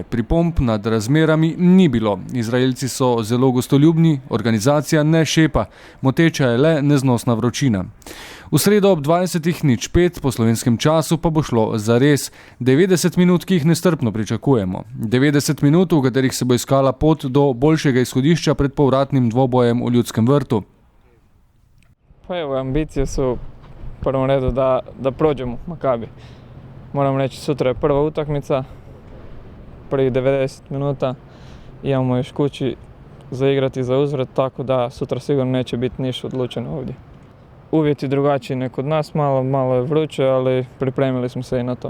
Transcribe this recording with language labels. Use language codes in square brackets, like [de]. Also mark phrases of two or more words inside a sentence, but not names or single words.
[sl] Pripomb nad razmerami ni bilo. Izraelci so zelo gostoljubni, organizacija ne šepa, moteča je le neznosna vročina. V sredo ob 20:05 po slovenskem času pa bo šlo zares. 90 minut, ki jih nestrpno pričakujemo. 90 minut, v katerih se bo iskala pot do boljšega izhodišča pred povratnim dvobojem v Ljudskem vrtu. [hr] Pa evo, ambicije su u prvom redu da prođemo Makabi. Moram reći, sutra je prva utakmica, prvih 90 minuta. Imamo još kući za igrati za uzvrat, tako da sutra sigurno neće biti ništa odlučeno ovdje. Uvjeti drugačiji nek kod nas, malo je vruće, ali pripremili smo se i na to.